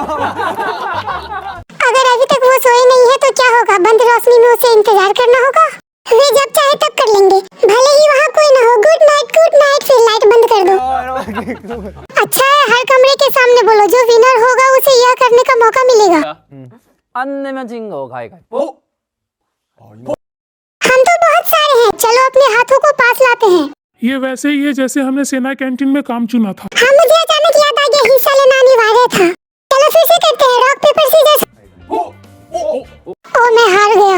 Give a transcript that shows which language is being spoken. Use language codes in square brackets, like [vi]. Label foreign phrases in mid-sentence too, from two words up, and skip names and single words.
[hi] अगर अभी तक वो सोए नहीं है तो क्या होगा? बंद रोशनी में उसे इंतजार करना होगा। वे जब चाहे तब कर लेंगे, भले ही वहाँ कोई ना हो। [en] good night, [hi] फिर लाइट बंद कर दो। अच्छा है, हर कमरे के सामने बोलो। जो विनर होगा उसे यह करने का मौका मिलेगा। [ko] 안 내면 진 거 가위가위보. [hi] हम तो बहुत सारे हैं। चलो अपने हाथों को पास लाते हैं। ये वैसे ही है जैसे हमने सेना कैंटीन में काम चुना था। हाँ, मुझे अचानक याद आ गया, हिस्सा लेना अनिवार्य था। चलो फिर से करते हैं। [en] rock paper scissors. [hi] ओ, मैं हार गया।